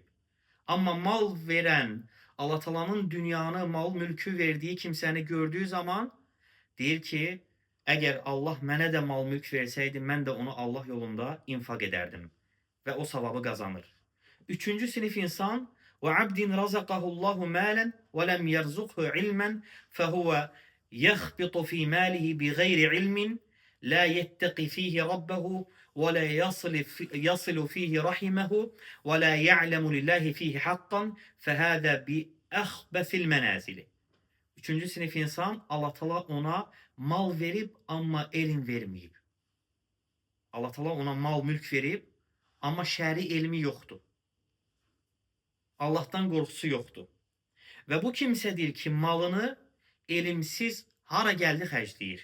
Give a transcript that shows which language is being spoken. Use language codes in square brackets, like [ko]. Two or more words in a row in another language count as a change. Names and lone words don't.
[az] Amma mal verən, Allah Teala'nın dünyanı, mal, mülkü verdiyi kimsəni gördüyü zaman deyir ki, əgər Allah mənə də mal, mülk versəydi, mən də onu Allah yolunda infaq edərdim. Və o savabı qazanır. Üçüncü sinif insan, [ar] وَعَبْدٍ رَزَقَهُ اللّٰهُ مَالًا وَلَمْ يَرْزُقْهُ عِلْمًا فَهُوَ يَخْبِطُ فِي مَالِهِ بِغَيْرِ عِلْمٍ لَا يَتَّقِ فِيهِ رَبَّهُ وَلَا يَصِلُ فِيهِ رَحِمَهُ وَلَا يَعْلَمُ لِلّٰهِ فِيهِ حَقًّا فَهَذَا بِأَخْبَثِ الْمَنَازِلِ. [az] Üçüncü sinif insan, Allah Teala ona mal verib, amma elm verməyib. Allah Teala ona mal, mülk verib, amma şəri elmi yoxdur. Allah'tan qorxusu yoxdur. Və bu kimsə deyir ki, malını elimsiz hara gəldi xərcləyir.